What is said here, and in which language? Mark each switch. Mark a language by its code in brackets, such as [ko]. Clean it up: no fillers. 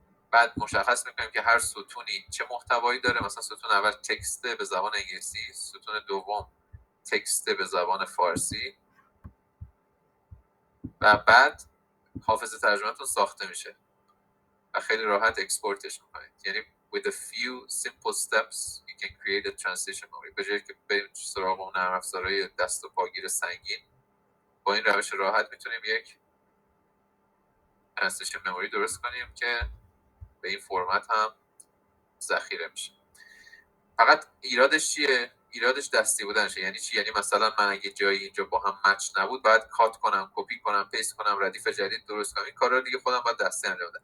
[fa] بعد مشخص می‌کنیم که هر ستونی چه محتوایی داره. مثلا ستون اول تکست به زبان انگلیسی، ستون دوم تکست به زبان فارسی و بعد حافظه ترجمه‌تون ساخته میشه و خیلی راحت اکسپورتش می‌کنید. یعنی [en] with a few simple steps you can create a translation memory. [fa] به جایی که بریم سراغ اون نرم افزارهای دست و پاگیر سنگین، با این روش راحت میتونیم یک translation memory درست کنیم که به این فرمت هم ذخیره میشه. فقط ایرادش چیه؟ ایرادش دستی بودنشه. یعنی چی؟ یعنی مثلا من اگه جایی اینجا با هم مچ نبود، باید کات کنم، کپی کنم، پیست کنم، ردیف جدید درست کنم. این کارا دیگه خودم باید دستی انجام بدم.